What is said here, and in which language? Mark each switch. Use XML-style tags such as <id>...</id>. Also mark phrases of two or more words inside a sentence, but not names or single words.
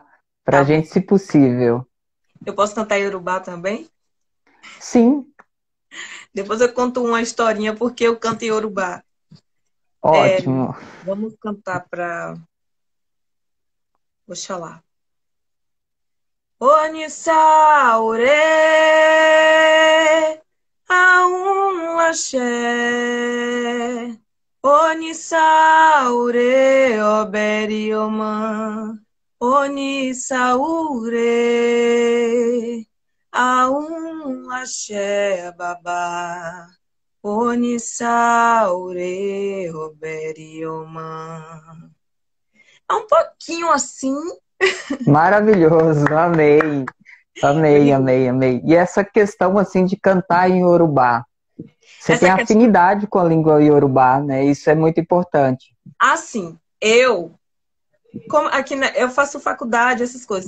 <pt>Para Tá a bom. gente, se possível. Eu posso cantar Yorubá também? Sim, Depois eu conto uma historinha porque eu canto Yorubá. É, ótimo. vamos cantar para. Oxalá.</pt> <yo>Onisaure, Aum Axé. Onisaure, Oberioma. Onisaure, Aum Axé, Babá. Onisaure, Oberioma.</yo> <pt>É um pouquinho assim, Maravilhoso, amei. Amei, amei, amei. E essa questão assim de cantar em Yorubá, você tem Essa questão, afinidade com a língua Yorubá, né? Isso é muito importante. assim, como aqui eu faço faculdade, essas coisas.</pt>